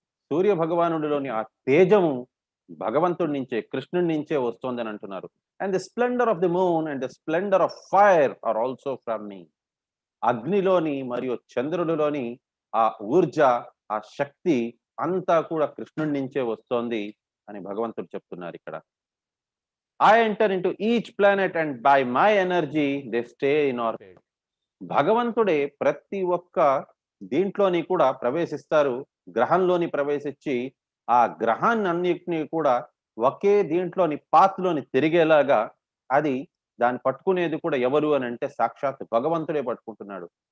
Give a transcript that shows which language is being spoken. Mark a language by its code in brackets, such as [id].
[te] సూర్య భగవానుడిలోని ఆ తేజము భగవంతుడి నుంచే, కృష్ణుడి నుంచే వస్తోందని అంటున్నారు. [en] And the splendour of the moon and the splendour of fire are also from me. [te] అగ్నిలోని మరియు చంద్రుడిలోని ఆ ఊర్జ, ఆ శక్తి అంతా కూడా కృష్ణుడి నుంచే వస్తోంది అని భగవంతుడు చెప్తున్నారు ఇక్కడ. [en] I enter into each planet and by my energy they stay in orbit. [te] భగవంతుడే ప్రతి ఒక్క దీంట్లోని కూడా ప్రవేశిస్తారు. గ్రహంలోని ప్రవేశించి ఆ గ్రహాన్నన్నిటిని కూడా ఒకే దీంట్లోని పాత్‌లోని తిరిగేలాగా అది దాన్ని పట్టుకునేది కూడా ఎవరు అనంటే సాక్షాత్ భగవంతుడే పట్టుకుంటున్నాడు.